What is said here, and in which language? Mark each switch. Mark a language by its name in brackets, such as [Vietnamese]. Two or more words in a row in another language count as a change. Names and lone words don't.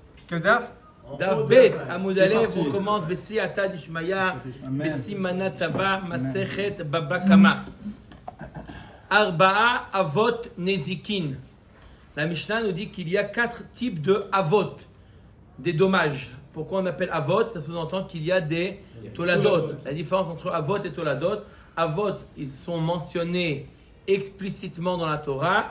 [French] Quel daf? [Hebrew] דף בית, עמוד אלף, [French] on commence [Aramaic] בסייעתא דשמיא, בסימנא טבא, [Hebrew] Masechet Baba Kama. ארבעה אבות נזיקין. [French] La Mishnah nous dit qu'il y a 4 types de avot, des dommages. Pourquoi on appelle avot? Ça sous-entend qu'il y a des toladot. La différence entre avot et toladot, avot, ils sont mentionnés explicitement dans la Torah.